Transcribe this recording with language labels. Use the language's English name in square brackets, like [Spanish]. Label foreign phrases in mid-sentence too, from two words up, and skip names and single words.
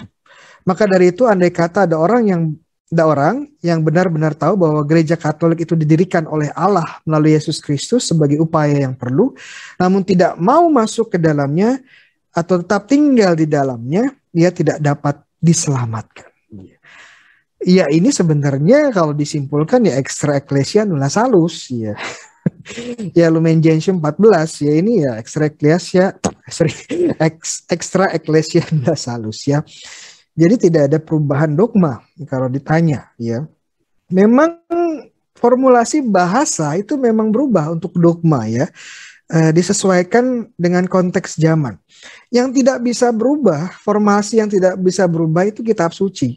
[Indonesian] Maka dari itu, andai kata ada orang yang benar-benar tahu bahwa gereja Katolik itu didirikan oleh Allah melalui Yesus Kristus sebagai upaya yang perlu, namun tidak mau masuk ke dalamnya atau tetap tinggal di dalamnya, dia tidak dapat diselamatkan. Ya, ini sebenarnya kalau disimpulkan ya [Latin] extra ecclesia nulla salus [Indonesian] ya. Ya, Lumen Gentium 14 ya, ini ya [Latin] extra ecclesia nulla salus [Indonesian] ya. Jadi tidak ada perubahan dogma kalau ditanya ya. Memang formulasi bahasa itu memang berubah untuk dogma ya. Disesuaikan dengan konteks zaman. Yang tidak bisa berubah, formasi yang tidak bisa berubah itu kitab suci.